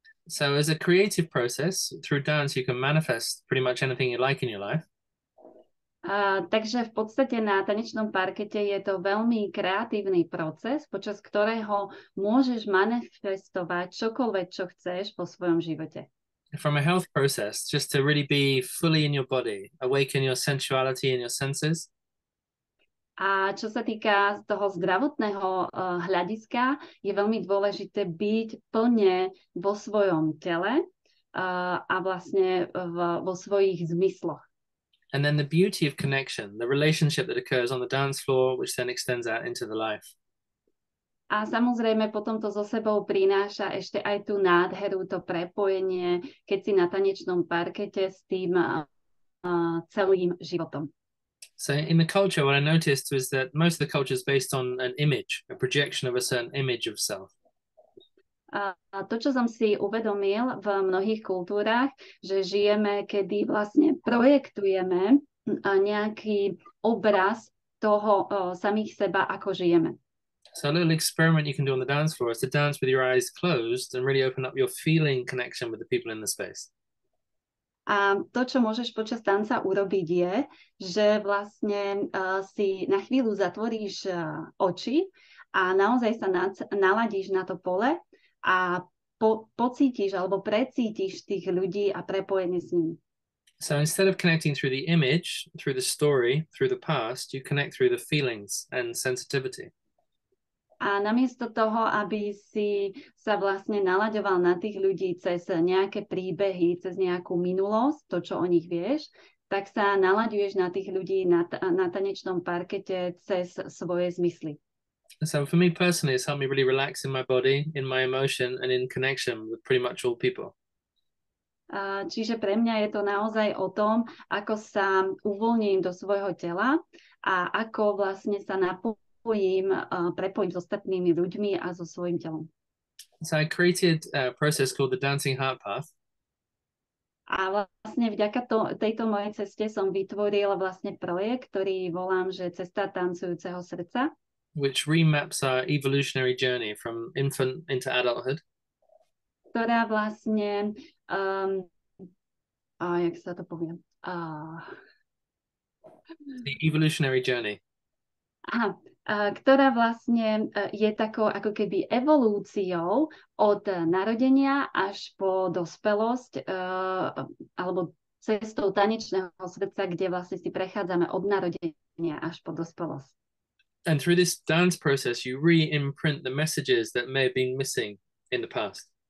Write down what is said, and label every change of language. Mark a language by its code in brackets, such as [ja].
[en] So as a creative process, through dance, you can manifest pretty much anything you like in your life. [sk] Takže v podstate na tanečnom parkete je to veľmi kreatívny proces, počas ktorého môžeš manifestovať čokoľvek, čo chceš vo svojom živote. [en] From a health process, just to really be fully in your body, awaken your sensuality and your senses. [sk] A čo sa týka toho zdravotného hľadiska, je veľmi dôležité byť plne vo svojom tele a vlastne vo svojich zmysloch. [en] And then the beauty of connection, the relationship that occurs on the dance floor, which then extends out into the life. [sk] A samozrejme potom to so sebou prináša ešte aj tú nádheru, to prepojenie, keď si na tanečnom parkete s tým celým životom. [en] So in the culture, what I noticed was that most of the culture is based on an image, a projection of a certain image of self. [sk] A to, čo som si uvedomil v mnohých kultúrach, že žijeme, kedy vlastne projektujeme nejaký obraz toho samých seba, ako žijeme. [en] So a little experiment you can do on the dance floor is to dance with your eyes closed and really open up your feeling connection with the people in the space. [sk] A to, čo môžeš počas tanca urobiť je, že vlastne si na chvíľu zatvoríš oči a naozaj sa naladíš na to pole a pocítiš alebo precítiš tých ľudí a prepojenie s nimi. [en] So instead of connecting through the image, through the story, through the past, you connect through the feelings and sensitivity. [sk] A namiesto toho, aby si sa vlastne nalaďoval na tých ľudí cez nejaké príbehy, cez nejakú minulosť, to, čo o nich vieš, tak sa nalaďuješ na tých ľudí na tanečnom parkete cez svoje zmysly. [en] So for me personally, it's helped me really relax in my body, in my emotion, and in connection with pretty much all people. [sk] Čiže pre mňa je to naozaj o tom, ako sa uvoľním do svojho tela a ako vlastne sa prepojím s ostatnými ľuďmi a so svojím telom. [en] So I created a process called the Dancing Heart Path. [sk] A vlastne vďaka tejto mojej ceste som vytvoril vlastne projekt, ktorý volám, že Cesta tancujúceho srdca. [en] Which remaps our evolutionary journey from infant into adulthood. [sk] Ktorá vlastne, jak sa to povie? [en] The evolutionary journey. [sk] Ktorá vlastne je takou ako keby evolúciou od narodenia až po dospelosť, alebo cestou tanečného srdca, kde vlastne si prechádzame od narodenia až po dospelosť. [en] And through this dance process, you re-imprint the messages that may have been missing in the past.